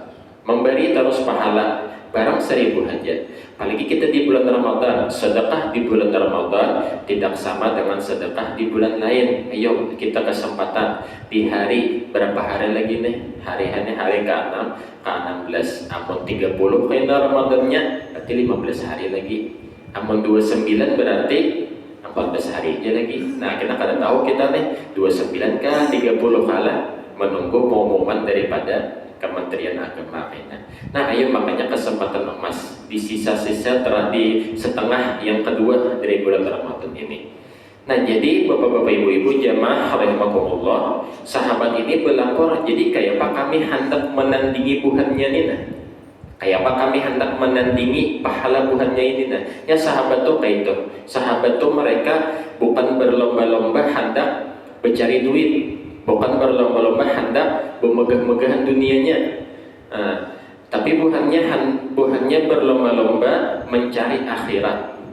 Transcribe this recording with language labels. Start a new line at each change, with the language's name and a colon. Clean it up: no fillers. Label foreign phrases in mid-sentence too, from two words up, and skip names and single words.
Indonesian: Memberi terus pahala, barang 1.000 aja. Apalagi kita di bulan Ramadan, sedekah di bulan Ramadan tidak sama dengan sedekah di bulan lain. Ayo kita kesempatan di hari berapa hari lagi nih? Hari ke-6, ke-16.
Banjar: Amun 30 kena Ramadannya, berarti 15 hari lagi. Amun 29 berarti 14 hari aja lagi. Nah, kita kada tahu kita nih 29 kah 30 kala,
Indonesian: menunggu pengumuman daripada Kementerian Agama. Nah, ayo makanya kesempatan emas di sisa-sisa di setengah yang kedua dari bulan Ramadan ini. Nah, jadi bapak-bapak ibu-ibu jamaah rahimakumullah, sahabat ini berlapor,
Banjar: jadi kayak apa kami hendak menandingi buhannya nina, kayak apa kami hendak menandingi pahala buhannya ini nah.
Indonesian: Ya sahabat tuh kayak itu, sahabat tuh mereka bukan berlomba-lomba hendak mencari duit, bukan berlomba-lomba hendak memegah-megahan dunianya, tapi buhannya berlomba-lomba mencari akhirat.